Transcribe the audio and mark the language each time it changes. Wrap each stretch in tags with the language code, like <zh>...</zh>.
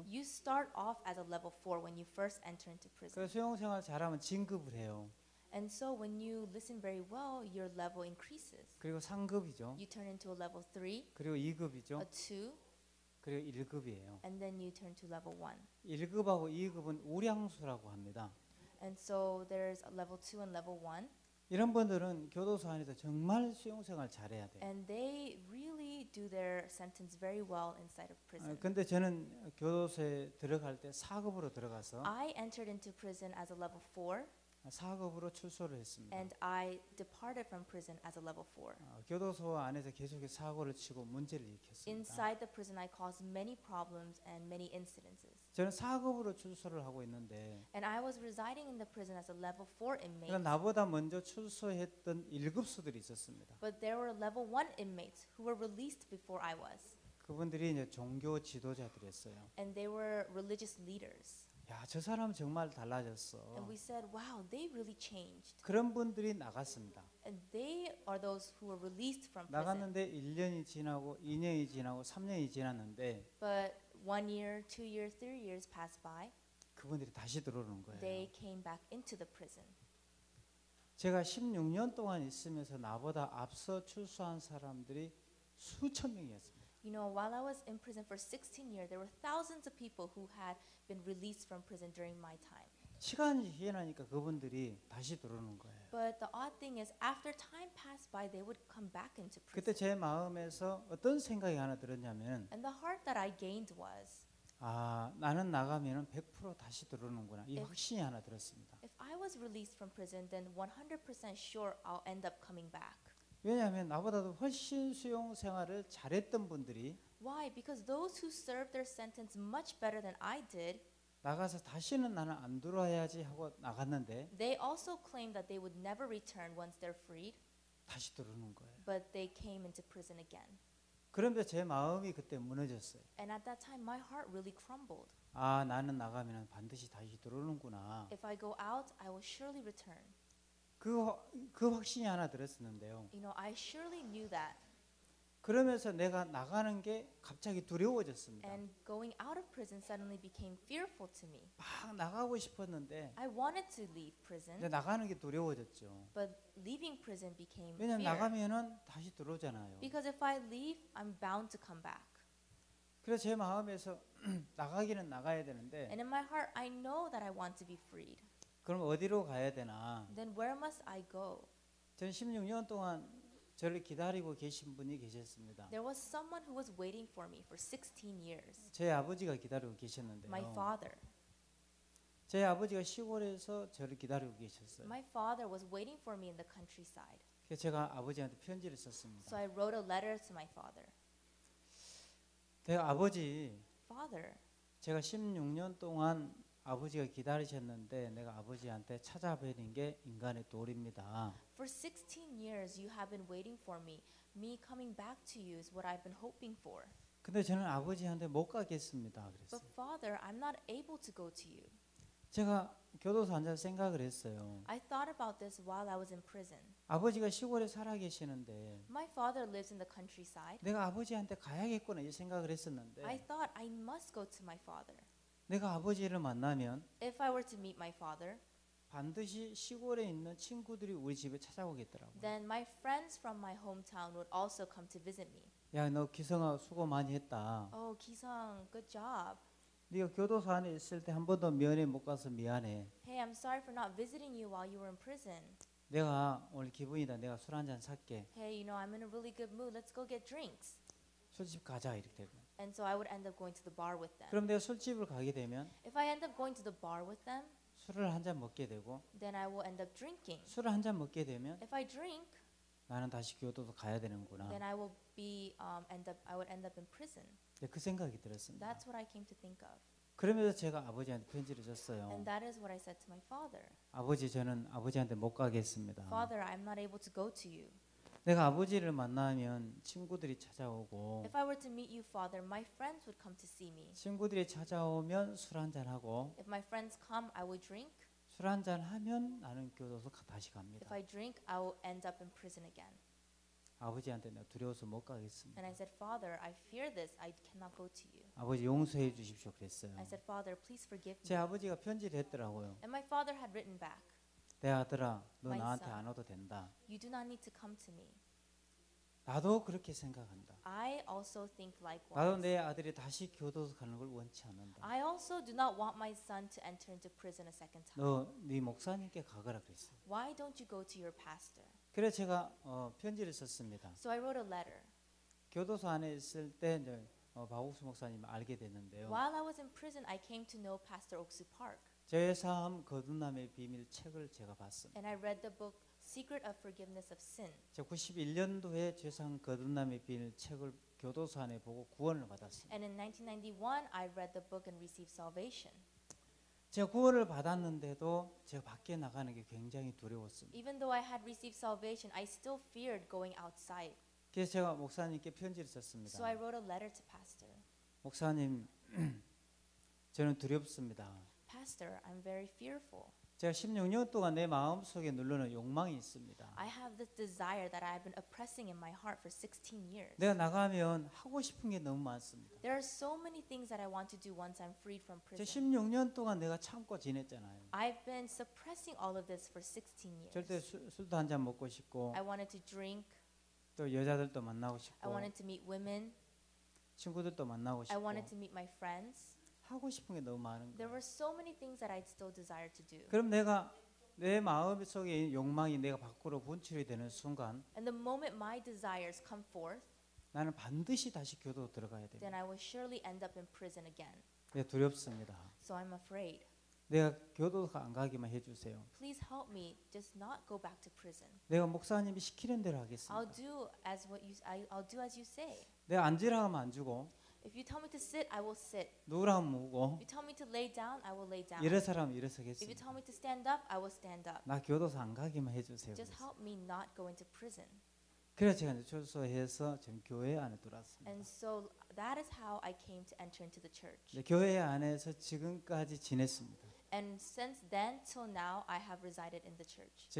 <en>You start off as a level 4 when you first enter into prison.</en> <ko>그 수용 생활 잘하면 진급을 해요.</ko> <en>And so when you listen very well, your level increases.</en> <ko>그리고 3급이죠.</ko> <en>You turn into a level 3,</en> <ko>그리고 2급이죠.</ko> <en>a 2,</en> <ko>그리고 1급이에요.</ko> <en>and then you turn to level 1.</en> <ko>1급하고 2급은 우량수라고 합니다.</ko> <en>And so there's a level 2 and level 1,</en> <ko>이런 분들은 교도소 안에서 정말 수용 생활 잘해야 돼요.</ko> <en>and they really do their sentence very well inside of prison.</en> <ko>근데 저는 교도소에 들어갈 때 4급으로 들어가서</ko> <en>I entered into prison as a level 4,</en> <ko>4급으로 출소를 했습니다.</ko> <en>and I departed from prison as a level 4.</en> <ko>교도소 안에서 계속해서 사고를 치고 문제를 일으켰습니다.</ko> <en>Inside the prison, I caused many problems and many incidences.</en> <ko>저는 4급으로 출소를 하고 있는데</ko> <en>And I was residing in the prison as a level 4 inmate.</en> <ko>그러니까 나보다 먼저 출소했던 1급수들이 있었습니다.</ko> <en>But there were level 1 inmates who were released before I was.</en> <ko>그분들이 이제 종교 지도자들이었어요.</ko> <en>And they were religious leaders.</en> <ko>야, 저 사람 정말 달라졌어.</ko> <en>And we said, wow, they really changed.</en> <ko>그런 분들이 나갔습니다.</ko> <en>And they are those who were released from prison.</en> <ko>나갔는데 1년이 지나고 2년이 지나고 3년이 지났는데</ko> <en>But 1 year, 2 years, 3 years passed by.</en> <ko>그분들이 다시 들어오는 거예요.</ko> <en>They came back into the prison.</en> <ko>제가 16년 동안 있으면서 나보다 앞서 출소한 사람들이 수천 명이었습니다.</ko> <en>You know, while I was in prison for 16 years, there were thousands of people who had been released from prison during my time.</en> <ko>시간이 지나니까 그분들이 다시 들어오는 거예요.</ko> <en>But the odd thing is, after time passed by, they would come back into</en> <ko>그때</ko> <en>prison.</en> <ko>제 마음에서 어떤 생각이 하나 들었냐면</ko> <en>And the heart that I gained was,</en> <ko>아, 나는 나가면은 100% 다시 들어오는구나. 이</ko> <en>If-</en> <ko>확신이 하나 들었습니다.</ko> <en>If I was released from prison, then 100% sure I'll end up coming back.</en> <ko>왜냐하면 나보다도 훨씬 수용 생활을 잘했던 분들이</ko> <en>Why? Because those who served their sentence much better than I did,</en> <ko>나가서 다시는 나는 안 들어와야지 하고 나갔는데</ko> <en>they also claimed that they would never return once they're freed,</en> <ko>다시 들어오는 거예요.</ko> <en>but they came into prison again.</en> <ko>그런데 제 마음이 그때 무너졌어요.</ko> <en>And at that time, my heart really crumbled.</en> <ko>아, 나는 나가면 반드시 다시 들어오는구나.</ko> <en>If I go out, I will surely return.</en> <ko>그 확신이 하나 들었었는데요.</ko> <en>You know, I surely knew that.</en> <ko>그러면서 내가 나가는 게 갑자기 두려워졌습니다.</ko> <en>And going out of prison suddenly became fearful to me.</en> <ko>막 나가고 싶었는데</ko> <en>I wanted to leave</en> <ko>이제</ko> <en>prison,</en> <ko>나가는 게 두려워졌죠.</ko> <en>but leaving prison became</en> <ko>왜냐면</ko> <en>fear.</en> <ko>나가면은 다시 들어오잖아요.</ko> <en>Because if I leave, I'm bound to come back.</en> <ko>그래서 제 마음에서 나가기는 나가야 되는데</ko> <en>And in my heart, I know that I want to be freed.</en> <ko>그럼 어디로 가야 되나?</ko> <en>Then where must I go?</en> <ko>전 16년 동안 저를 기다리고 계신 분이 계셨습니다.</ko> <en>There was someone who was waiting for me for 16 years.</en> <ko>제 아버지가 기다리고 계셨는데요.</ko> <en>My father.</en> <ko>제 아버지가 시골에서 저를 기다리고 계셨어요.</ko> <en>My father was waiting for me in the countryside.</en> <ko>그래서 제가 아버지한테 편지를 썼습니다.</ko> <en>So I wrote a letter to my father.</en> <ko>내가 아버지,</ko> <en>Father,</en> <ko>제가 16년 동안 아버지가 기다리셨는데 내가 아버지한테 찾아뵈는 게 인간의 도리입니다.</ko> <en>for 16 years you have been waiting for me. Me coming back to you is what I've been hoping for.</en> <ko>근데 저는 아버지한테 못 가겠습니다.</ko> <en>But</en> <ko>그랬어요.</ko> <en>Father, I'm not able to go to you.</en> <ko>제가 교도소 앉아 생각을 했어요.</ko> <en>I thought about this while I was in prison.</en> <ko>아버지가 시골에 살아 계시는데</ko> <en>My father lives in the countryside.</en> <ko>내가 아버지한테 가야겠구나 이 생각을 했었는데</ko> <en>I thought I must go to my father.</en> <ko>내가 아버지를 만나면</ko> <en>If I were to meet my father,</en> <ko>반드시 시골에 있는 친구들이 우리 집에 찾아오겠더라고요.</ko> <en>then my friends from my hometown would also come to visit me.</en> <ko>야, 너 기성아 수고 많이 했다.</ko> <en>Oh, Kisang, good job.</en> <ko>네가 교도소 안에 있을 때 한 번도 면회 못 가서 미안해.</ko> <en>Hey, I'm sorry for not visiting you while you were in prison.</en> <ko>내가 오늘 기분이다. 내가 술 한 잔 살게.</ko> <en>Hey, you know, I'm in a really good mood. Let's go get drinks.</en> <ko>술집 가자 이렇게 되고.</ko> <en>And so I would end up going to the bar with them.</en> <ko>그럼 내가 술집을 가게 되면</ko> <en>If I end up going to the bar with them,</en> <ko>술을 한 잔 먹게 되고</ko> <en>then I will end up drinking.</en> <ko>술을 한 잔 먹게 되면</ko> <en>If I drink,</en> <ko>나는 다시 교도소 가야 되는구나.</ko> <en>then I would end up in prison.</en> <ko>네, 그 생각이 들었습니다.</ko> <en>That's what I came to think of.</en> <ko>그러면서 제가 아버지한테 편지를 줬어요.</ko> <en>And that is what I said to my father.</en> <ko>아버지, 저는 아버지한테 못 가겠습니다.</ko> <en>Father, I'm not able to go to you.</en> <ko>내가 아버지를 만나면 친구들이 찾아오고</ko> <en>If I were to meet you, Father, my friends would come to see me.</en> <ko>친구들이 찾아오면 술 한 잔 하고</ko> <en>If my friends come, I will drink.</en> <ko>술 한 잔 하면 나는 교도소 다시 갑니다.</ko> <en>If I drink, I will end up in prison again.</en> <ko>아버지한테 내가 두려워서 못 가겠습니다.</ko> <en>And I said, Father, I fear this. I cannot go to you.</en> <ko>아버지 용서해 주십시오 그랬어요.</ko> <en>I said, Father, please forgive</en> <ko>제</ko> <en>me.</en> <ko>아버지가 편지를 했더라고요.</ko> <en>And my father had written back,</en> <ko>내 아들아, 너</ko> <en>My</en> <ko>나한테</ko> <en>son.</en> <ko>안 와도 된다.</ko> <en>you do not need to come to me.</en> <ko>나도 그렇게 생각한다.</ko> <en>I also think</en> <ko>나도</ko> <en>likewise.</en> <ko>내 아들이 다시 교도소 가는 걸 원치 않는다.</ko> <en>I also do not want my son to enter into prison a second time.</en> <ko>너 네 목사님께 가거라 그랬어요.</ko> <en>Why don't you go to your pastor?</en> <ko>그래서 제가 편지를 썼습니다.</ko> <en>So I wrote a letter.</en> <ko>교도소 안에 있을 때 이제 박옥수 목사님 알게 됐는데요.</ko> <en>While I was in prison, I came to know Pastor Oksu Park.</en> <ko>제 삶 거듭남의 비밀 책을 제가 봤습니다.</ko> <en>And I read the book Secret of Forgiveness of Sin.</en> <ko>제가 91년도에 죄상 거듭남의 비밀 책을 교도소 안에 보고 구원을 받았습니다.</ko> <en>And in 1991, I read the book and received salvation.</en> <ko>제가 구원을 받았는데도 제가 밖에 나가는 게 굉장히 두려웠습니다.</ko> <en>Even though I had received salvation, I still feared going outside.</en> <ko>그래서 제가 목사님께 편지를 썼습니다.</ko> <en>So I wrote a letter to Pastor.</en> <ko>목사님, 저는 두렵습니다.</ko> <en>Pastor, I'm very fearful.</en> <ko>제가 16년 동안 내 마음속에 누르는 욕망이 있습니다.</ko> <en>I have this desire that I've been oppressing in my heart for 16 years.</en> <ko>내가 나가면 하고 싶은 게 너무 많습니다.</ko> <en>There are so many things that I want to do once I'm freed from</en> <ko>제</ko> <en>prison.</en> <ko>16년 동안 내가 참고 지냈잖아요.</ko> <en>I've been suppressing all of this for 16 years.</en> <ko>절대 술도 한 잔 먹고 싶고</ko> <en>I wanted to drink.</en> <ko>또 여자들도 만나고</ko> <en>I</en> <ko>싶고</ko> <en>wanted to meet women.</en> <ko>친구들도 만나고</ko> <en>I</en> <ko>싶고</ko> <en>wanted to meet my friends.</en> <ko>하고 싶은 게 너무 많은</ko> <en>There</en> <ko>거예요.</ko> <en>were so many things that I'd still desire to do.</en> <ko>그럼 내가 내 마음속에 있는 욕망이 내가 밖으로 분출이 되는 순간</ko> <en>And the moment my desires come forth,</en> <ko>나는 반드시 다시 교도로 들어가야</ko> <en>then</en> <ko>됩니다.</ko> <en>I will surely end up in prison again.</en> <ko>네, 두렵습니다.</ko> <en>So I'm afraid.</en> <ko>내가 교도소 안 가기만 해주세요.</ko> <en>Please help me just not go back to prison.</en> <ko>내가 목사님이 시키는 대로</ko> <en>I'll</en> <ko>하겠습니다.</ko> <en>do as what you I'll do as you say.</en> <ko>내가 앉으라 하면 앉고</ko> <en>If you tell me to sit, I will sit.</en> <ko>누우라 하면 누우고</ko> <en>If you tell me to lay down, I will lay down.</en> <ko>일어서라 하면</ko> <en>If you</en> <ko>일어서겠습니다.</ko> <en>tell me to stand up, I will stand up.</en> <ko>나 교도소 안 가기만 해주세요.</ko> <en>Just</en> <ko>그랬어요.</ko> <en>help me not go into prison.</en> <ko>그래서 제가 이제 출소해서 지금 교회 안에 들어왔습니다.</ko> <en>And so that is how I came to enter into the church.</en> <ko>네, 교회 안에서 지금까지 지냈습니다.</ko> <en>And since then till now, I have resided in the church.</en>